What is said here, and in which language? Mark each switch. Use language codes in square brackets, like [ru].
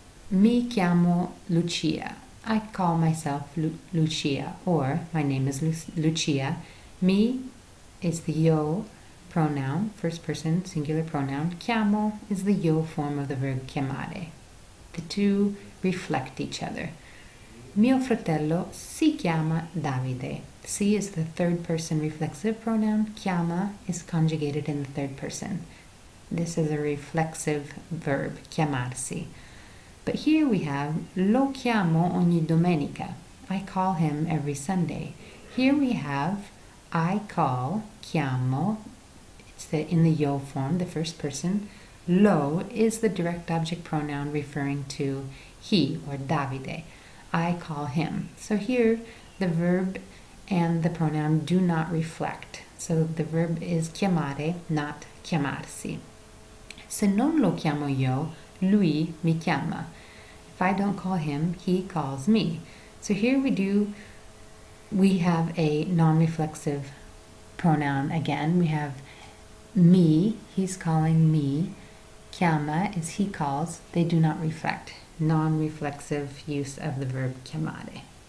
[it] Mi chiamo Lucia. [en] I call myself Lucia, or my name is Lucia. Mi is the io pronoun, first person singular pronoun. Chiamo is the io form of the verb chiamare. The two reflect each other. [it] Mio fratello si chiama Davide. [en] Si is the third person reflexive pronoun. Chiama is conjugated in the third person. This is a reflexive verb, chiamarsi. But here we have [it] lo chiamo ogni domenica. [en] I call him every Sunday. Here we have I call, chiamo, it's in the io form, the first person. Lo is the direct object pronoun referring to he or Davide. I call him. So here the verb and the pronoun do not reflect. So the verb is chiamare, not chiamarsi. [it] Se non lo chiamo io, lui mi chiama. [en] If I don't call him, he calls me. So here we have a non-reflexive pronoun again. We have me, he's calling me. Chiama is he calls. They do not reflect. Non-reflexive use of the verb chiamare.